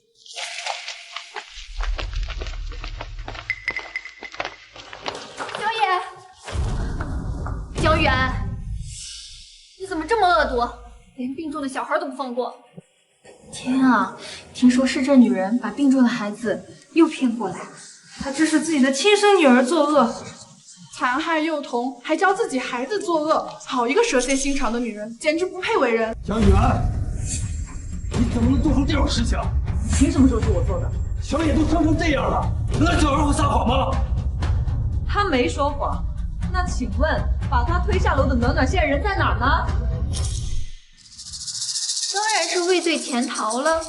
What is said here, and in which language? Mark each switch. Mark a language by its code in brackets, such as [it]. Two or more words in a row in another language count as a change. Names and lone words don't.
[zh] 江源，你怎麼這麼惡毒，連病重的小孩都不放過？天啊，聽說是這女人把病重的孩子又騙過來，她指使自己的親生女兒作惡，殘害幼童，還教自己孩子作惡，好一個蛇蠍心腸的女人，簡直不配為人。江源，你怎麼能做出這種事情？憑什麼說是我做的？小野都傷成這樣了，那小孩會撒謊嗎？他沒說謊。那請問，把他推下樓的暖暖現在人在哪兒呢？當然是畏罪潛逃了。